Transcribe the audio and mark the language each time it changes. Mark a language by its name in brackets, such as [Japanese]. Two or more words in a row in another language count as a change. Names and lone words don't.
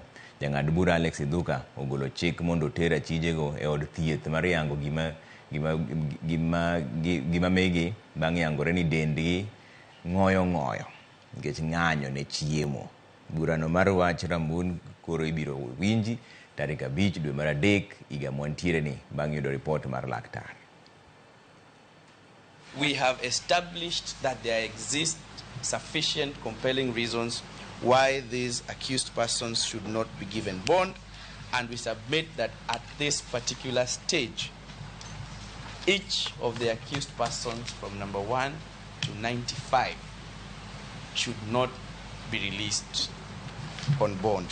[Luo (Kenya and Tanzania)] Jang'ad bura Alex Idhuka ogolo chik mondo oter achijego e od thieth mar yango gima megi bang' yangore ni dendgi ng'oyo nikech ng'anyo ne chiemo. Burano mar wach rambun koro ibiro winji tarik 5 dwe mar adek higa mwantiere ni bang' yudo ripot mar laktar. [English] We have established that there exist sufficient compelling reasons why these accused persons should not be given bond, and we submit that at this particular stage, each of the accused persons from number 1 to 95 should not be released on bond.